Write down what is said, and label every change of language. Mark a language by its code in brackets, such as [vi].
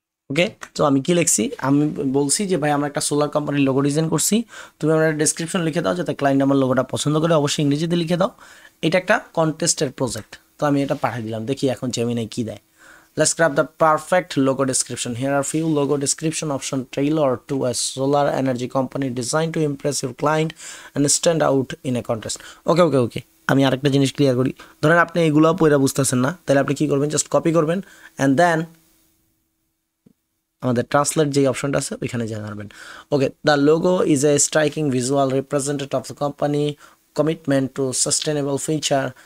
[bn] ওকে, তো আমি কি লিখছি, আমি বলছি যে ভাই আমরা একটা সোলার কোম্পানির লোগো ডিজাইন করছি, তুমি আমরা ডেসক্রিপশন লিখে দাও যাতে ক্লায়েন্ট আমার লোগোটা পছন্দ করে, অবশ্যই ইংরেজিতে লিখে দাও। এটা একটা কন্টেস্টের প্রজেক্ট, তো আমি এটা পাঠিয়ে দিলাম, দেখি এখন জেমিনাই কি দেয়। [en] Let's grab the perfect logo description. Here are few logo description option tailored to a solar energy company designed to impress your client and stand out in a contest. [bn] ওকে, আমি আরেকটা জিনিস ক্লিয়ার করি। ধরেন আপনি এগুলো পড়ে বুঝতেছেন না, তাহলে আপনি কি করবেন, জাস্ট কপি করবেন, অ্যান্ড দেন আমাদের ট্রান্সলেট যে অপশনটা আছে ওইখানে জানাবেন। [en] Okay, the logo is a striking visual representative of the company commitment to sustainable future.